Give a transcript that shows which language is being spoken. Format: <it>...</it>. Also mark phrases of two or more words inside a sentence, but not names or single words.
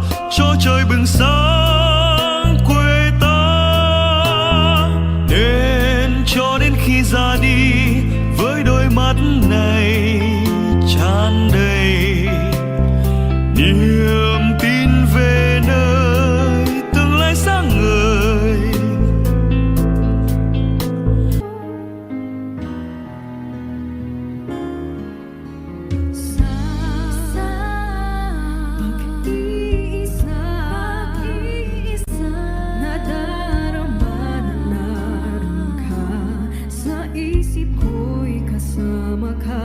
<vi>cho trời bừng sáng quê ta, nên cho đến khi ra đi với đôi mắt này tràn đầy niềm tin về nơi tương lai sáng ngời.</vi> <tl>Pag-iisa nadarama na naroon ka sa isip ko'y kasama ka.</tl>